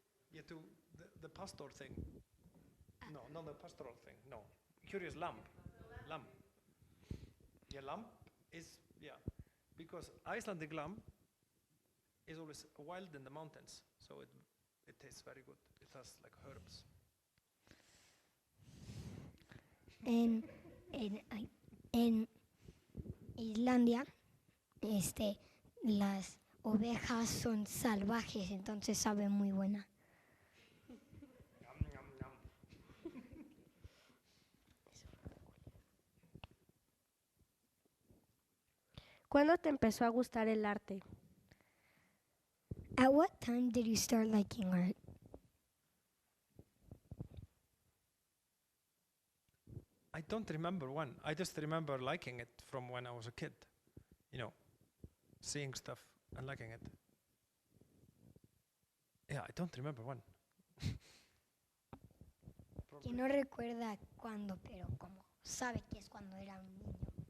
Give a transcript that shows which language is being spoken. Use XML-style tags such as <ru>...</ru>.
<en>Yeah, to the pastor thing. No, not the pastoral thing. No, curious lamb. Lamb. Yeah, lamb is, yeah, because Icelandic lamb is always wild in the mountains, so it tastes very good. It has like herbs.</en> <es>En Islandia, las ovejas son salvajes, entonces sabe muy buena. ¿Cuándo te empezó a gustar el arte?</es> <en>At what time did you start liking art? I don't remember when. I just remember liking it from when I was a kid. You know, seeing stuff and liking it. Yeah, I don't remember when.</en> <es>Que no recuerda cuándo, pero como sabe que es cuando era un niño.</es>